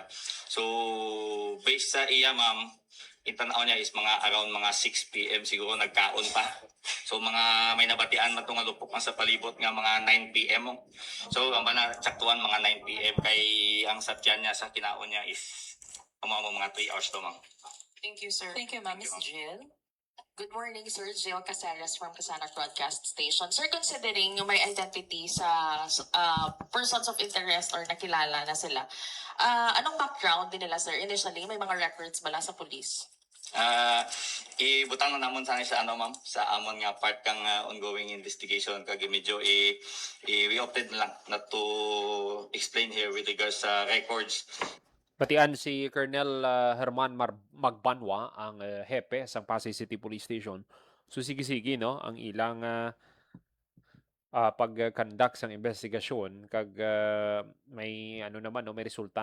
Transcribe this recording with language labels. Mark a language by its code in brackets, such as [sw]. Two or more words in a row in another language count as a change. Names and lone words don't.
[hil] So based sa iya ma'am, itanaw niya is mga around mga 6 PM siguro nagkaon pa. So mga may nabatian man tong lupok man sa palibot nga mga 9 PM. So ang tsaktuan mga 9 PM kay ang satyan niya sa kinaon niya is mga 3 hours to ma'am. [en] Thank you, sir. Thank you, ma'am. Miss Jill. Good morning, Sir. Jill Caceres from Kasana Broadcast Station. [tl] Sir, considering yung may identity sa [en] persons of interest [tl] or nakilala na sila, anong background din nila, sir? [hil] Initially, may mga records ba lang sa police? Ibutang na namon sana sa ano ma'am sa amon nga part kang [en] ongoing investigation [hil] kag medyo [en] we opted [tl] na lang [en] not to explain here with regards [hil] sa records. Batian si Colonel Herman Magbanwa, ang hepe sa Pasay City Police Station. So sige-sige no ang ilang pag-conduct sang investigasyon kag may ano naman no may resulta